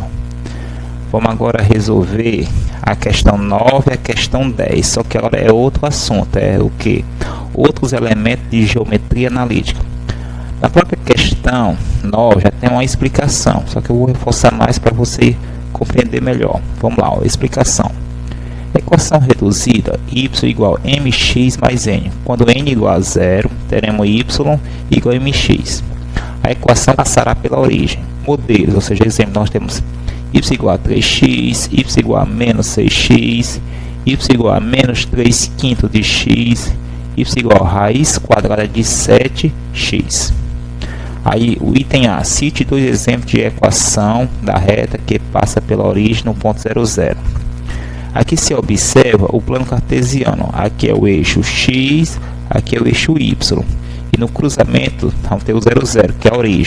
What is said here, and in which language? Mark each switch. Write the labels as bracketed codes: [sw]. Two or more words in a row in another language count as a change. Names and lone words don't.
[pt] Vamos agora resolver a questão 9 e a questão 10, só que agora é outro assunto, é o que? Outros elementos de geometria analítica. Na própria questão 9 já tem uma explicação, só que eu vou reforçar mais para você compreender melhor. Vamos lá, ó, explicação. Equação reduzida, y igual a mx mais n. Quando n igual a 0, teremos y igual a mx. A equação passará pela origem. Modelos, ou seja, exemplo, nós temos y igual a 3x, y igual a menos 6x, y igual a menos 3 quintos de x, y igual a raiz quadrada de 7x. Aí o item A, cite dois exemplos de equação da reta que passa pela origem no ponto 00. Aqui se observa o plano cartesiano, aqui é o eixo x, aqui é o eixo y, e no cruzamento vamos ter o 00, que é a origem.